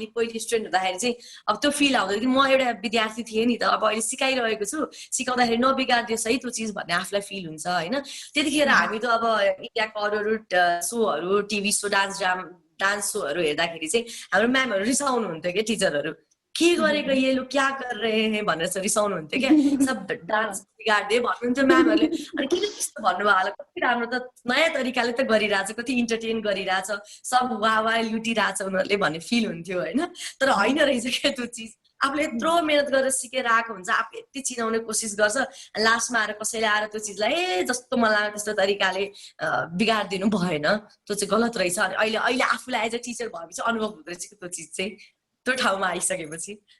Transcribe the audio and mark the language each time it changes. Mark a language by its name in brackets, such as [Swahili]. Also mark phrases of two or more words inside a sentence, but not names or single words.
[Nepali] पहिलो स्टुडेन्ट हुँदाखेरि चाहिँ अब त्यो फिल आउँदैन कि म एउटा विद्यार्थी थिएँ नि त अब अहिले सिकाइरहेको छु सिकाउँदाखेरि नबिगारिदियोस् है त्यो चिज भन्ने आफूलाई फिल हुन्छ होइन त्यतिखेर हामी त अब इन्डियाको अरू सोहरू [English] TV show [Nepali] डान्स सोहरू हेर्दाखेरि चाहिँ हाम्रो म्यामहरू रिसाउनुहुन्थ्यो क्या टिचरहरू के गरेको [Hindi] ये लोग क्या कर रहे हैं [Nepali] भनेर चाहिँ रिसाउनुहुन्थ्यो क्या सब डान्स बिगार्दे भन्नुहुन्थ्यो म्यामहरूले अनि किन त्यस्तो भन्नुभयो होला कति राम्रो त नयाँ तरिकाले त गरिरहेछ कति इन्टरटेन गरिरहेछ सब वा लुटिरहेछ उनीहरूले भन्ने फिल हुन्थ्यो होइन तर होइन रहेछ क्या त्यो चिज आफूले यत्रो मेहनत गरेर सिकेर आएको हुन्छ आफू यति चिनाउने कोसिस गर्छ लास्टमा आएर कसैले आएर त्यो चिजलाई जस्तो मलाई लाग्यो त्यस्तो तरिकाले बिगारिदिनु भएन त्यो चाहिँ गलत रहेछ अनि अहिले आफूलाई [English] as a teacher [Nepali] भएपछि अनुभव हुँदो रहेछ त्यो चिज चाहिँ त्यो ठाउँमा आइसकेपछि